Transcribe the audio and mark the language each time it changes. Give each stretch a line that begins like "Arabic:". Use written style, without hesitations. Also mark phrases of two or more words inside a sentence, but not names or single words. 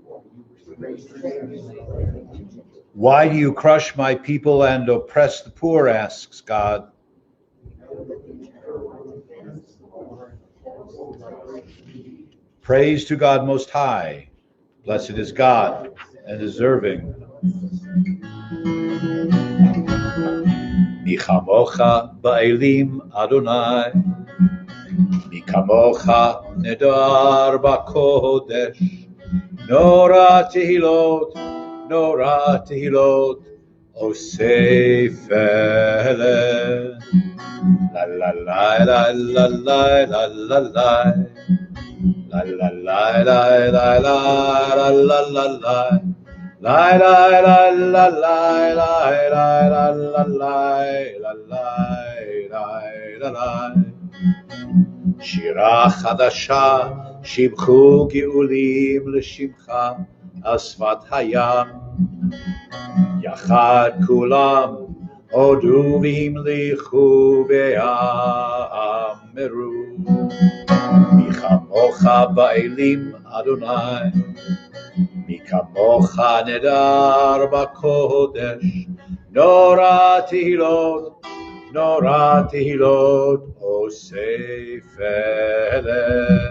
English: Why do you crush my people and oppress the poor, asks God. Praise to God Most High. Blessed is God and deserving.
Hebrew: מי כמוכה באלים אדוני, מי כמוכה נאדר בקודש, נורא תהילות, עושה פלא. La la la la la la la la la. La la la la la la la la la la. La la la la la la la la la la la. שירה חדשה, שיבחו גאולים לשמך על שפת הים. יחד כולם הודו והמליכו ואמרו, מי כמוך באלים אדוני, מי כמוך נדר בקודש, נורא תהילות, נורא תהילות אוסף אלה.